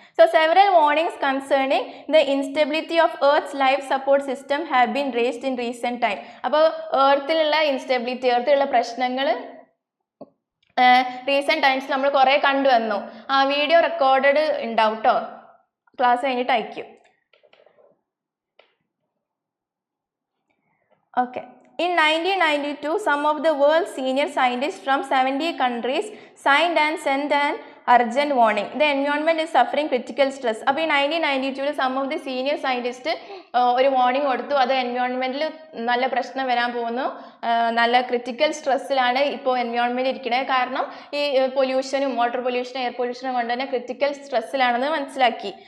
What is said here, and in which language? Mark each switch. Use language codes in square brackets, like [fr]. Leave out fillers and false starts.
[en] So several warnings concerning the instability of earth's life support system have been raised in recent time. [ml] അപ്പോൾ എർത്തിലുള്ള instability, എർത്തിലുള്ള പ്രശ്നങ്ങൾ recent ടൈംസിൽ നമ്മൾ കുറേ കണ്ടുവന്നു. ആ video recorded ഉണ്ടാവും കേട്ടോ, ക്ലാസ് കഴിഞ്ഞിട്ട് അയക്കും. Okay. [en] In 1992, some of the world's senior scientists from 70 countries signed and sent an urgent warning. The environment is suffering critical stress. [ml] അപ്പോൾ ഈ 1992 [en] some of the senior scientists [ml] ഒരു വാർണിംഗ് കൊടുത്തു. അത് എൻവയോൺമെൻറ്റിൽ നല്ല പ്രശ്നം വരാൻ പോകുന്നു, നല്ല ക്രിട്ടിക്കൽ സ്ട്രെസ്സിലാണ് ഇപ്പോൾ എൻവയോൺമെൻറ്റ് ഇരിക്കുന്നത്. കാരണം ഈ പൊല്യൂഷനും വാട്ടർ പൊല്യൂഷനും എയർ പൊല്യൂഷനും കൊണ്ട് തന്നെ ക്രിട്ടിക്കൽ സ്ട്രെസ്സിലാണെന്ന് മനസ്സിലാക്കി.